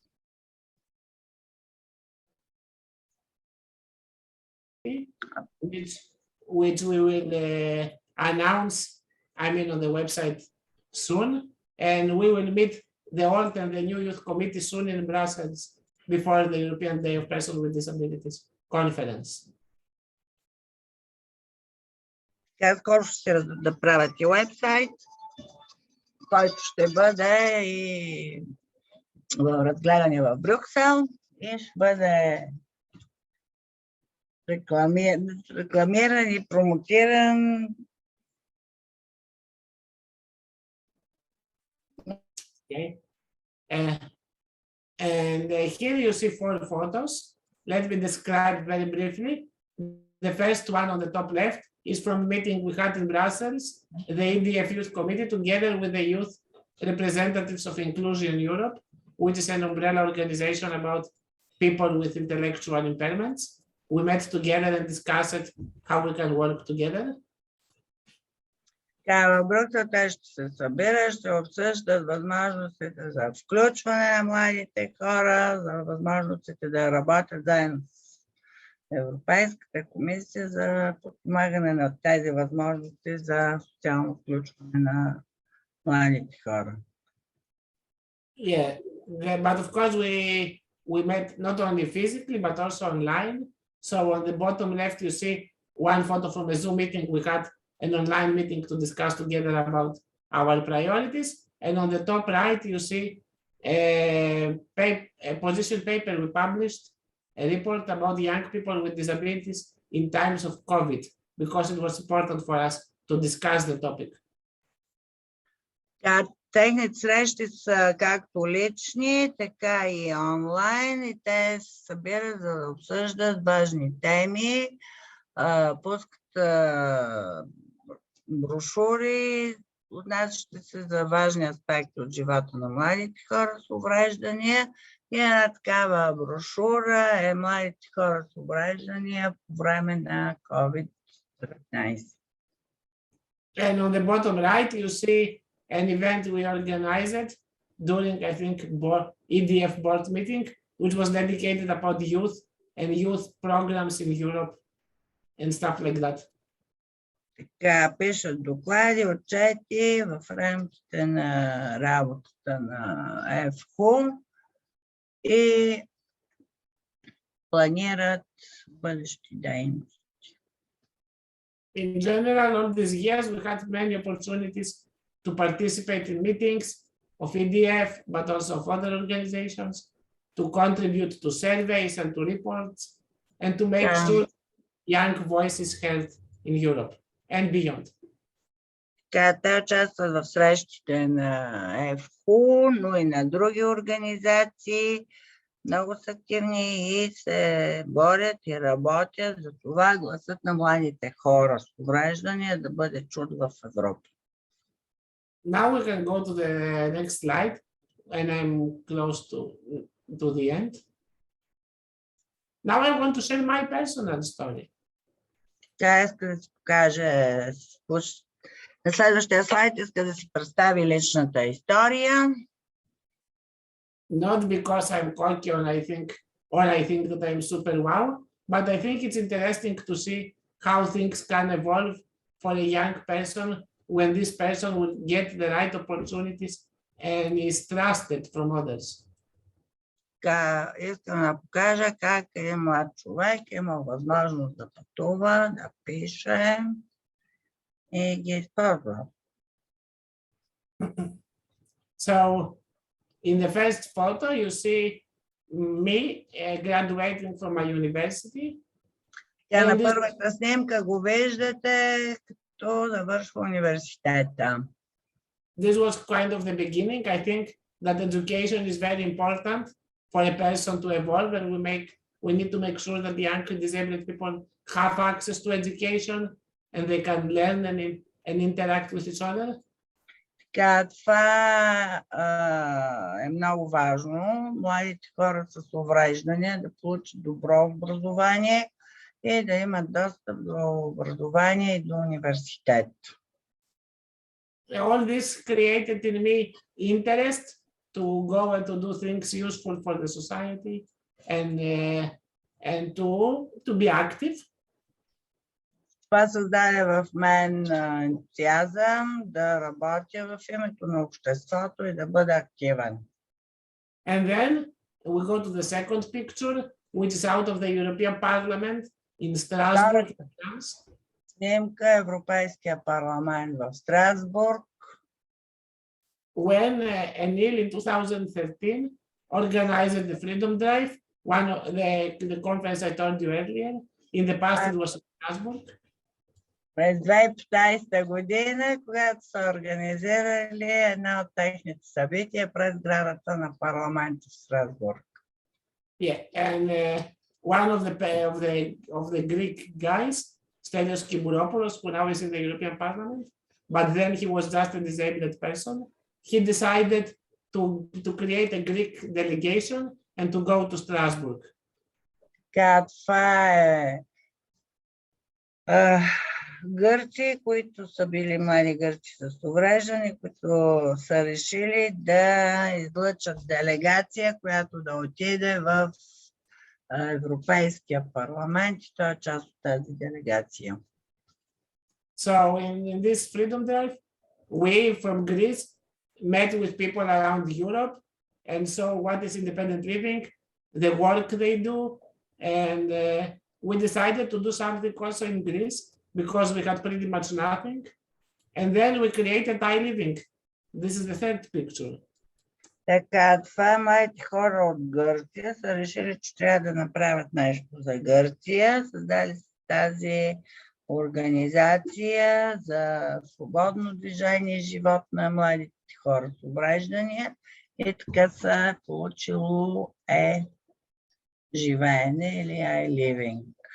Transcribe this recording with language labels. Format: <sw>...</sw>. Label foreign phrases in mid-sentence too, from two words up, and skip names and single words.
<en>Which we will announce, on the website soon, and we will meet the old and the new youth committee soon in Brussels before the European Day of Persons with Disabilities conference.</en> <bg>Скоро ще да правят и уебсайт, който ще бъде и разгледан в Брюксел и ще бъде рекламиран и промотиран.</bg> <en>Okay. And here you see 4 photos. Let me describe very briefly. The first one on the top left is from a meeting we had in Brussels, the EDF Youth Committee, together with the youth representatives of Inclusion Europe, which is an umbrella organization about people with intellectual impairments. We met together and discussed how we can work together.</en> <bg>В Брюксел те ще се събират, ще обсъждат възможностите за включване на младите хора, за възможностите да работят заедно с Европейската комисия за подпомагане на тези възможности за социално включване на младите хора.</bg> <en>Yeah, but of course we met not only physically but also online. So on the bottom left you see one photo from a Zoom meeting we had, an online meeting to discuss together about our priorities. And on the top right, you see a position paper we published, a report about young people with disabilities in times of COVID, because it was important for us to discuss the topic.</en> <bg>Техните срещи са както лични, така и онлайн, и те се събират за да обсъждат важни теми, пускат брошури, отнасящи се за важни аспекти от живота на младите хора с увреждания. И една такава брошура е младите хора с увреждания по време на COVID-19.</bg> <en>And on the bottom right, you see an event we organized during, I think, EDF board meeting, which was dedicated about youth and youth programs in Europe and stuff like that.</en> <bg>Така, пишат доклади, отчети в рамките на работата на ЕФХУ и планират бъдещи дейности.</bg> <en>In general, all these years, we had many opportunities to participate in meetings of EDF, but also of other organizations, to contribute to surveys and to reports, and to make sure young voices heard in Europe and beyond.</en> <bg>Така, те участват в срещите на ЕФХУ, но и на други организации. Много са активни и се борят и работят за това гласът на младите хора с увреждания да бъде чут в Европа.</bg> <en>Now we can go to the next slide, and I'm close to the end. Now I want to share my personal story.</en> <bg>Тя иска да си покаже, на следващия слайд иска да си представи личната история.</bg> <en>Not because I'm cocky or I think that I'm super wow, but I think it's interesting to see how things can evolve for a young person when this person will get the right opportunities and is trusted from others.</en> <bg>Така, искам да покажа как е млад човек има възможност да пътува, да пише и ги използва.</bg> <en>So in the first photo, you see me graduating from my university.</en> <bg>Тя на първата снимка го виждате, като завършва университета.</bg> <en>This was kind of the beginning. I think that education is very important for a person to evolve, and we need to make sure that the young disabled people have access to education and they can learn and interact with each other.</en> <bg>Така, това е много важно. Младите хора с увреждания да получат добро образование и да имат достъп до образование и до университет.</bg> <en>All this created in me interest to go and to do things useful for the society and to be active.</en> <bg>Това създаде в мен ентусиазъм да работя в името на обществото и да бъда активен.</bg> <en>And then we go to the second picture, which is out of the European Parliament in Strasbourg.</en> <bg>Снимка Европейския парламент в Страсбург.</bg> <en>When Anil in 2013 organized the Freedom Drive, one of the conference I told you earlier. In the past it was in Strasbourg.</en> <bg>През 2015 година, когато са организирали една от техните събития през сградата на парламента в Страсбург.</bg> <en>Yeah, and one of the Greek guys, Stelios Kibouropoulos, who now is in the European Parliament, but then he was just a disabled person. He decided to create a Greek delegation and to go to Strasbourg.</en> <bg>Така, това е гърци, които са били млади гърци с увреждане, които са решили да излъчат делегация, която да отиде в Европейския парламент и той е част от тази делегация.</bg> <en>So in this Freedom Drive, we from Greece met with people around Europe and saw what is independent living, the work they do, and we decided to do something also in Greece because we had pretty much nothing. And then we created iLiving. This is the third picture.</en> <bg>Така, това младите хора от Гърция са решили, че трябва да направят нещо за Гърция. Създали тази организация за свободно движение и живот на младите хора с увреждания и така са получило живеене или iLiving.</bg>